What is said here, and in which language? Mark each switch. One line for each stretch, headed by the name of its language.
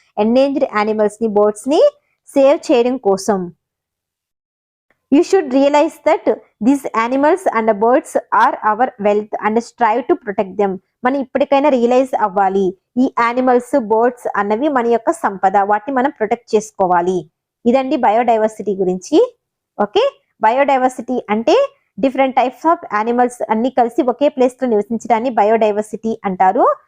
Telugu: Endangered animals ని, birds ని save చేయడం కోసం.
English: You should realize that these animals and birds are our wealth and strive to protect them.
Telugu: మనం ఇప్పటికైనా realise అవ్వాలి, ఈ యానిమల్స్, బర్డ్స్ అన్నవి మన యొక్క సంపద, వాటిని మనం ప్రొటెక్ట్ చేసుకోవాలి. ఇదండి బయోడైవర్సిటీ గురించి. ఓకే, బయోడైవర్సిటీ అంటే డిఫరెంట్ టైప్స్ ఆఫ్ యానిమల్స్ అన్ని కలిసి ఒకే ప్లేస్ లో నివసించడాన్ని బయోడైవర్సిటీ అంటారు.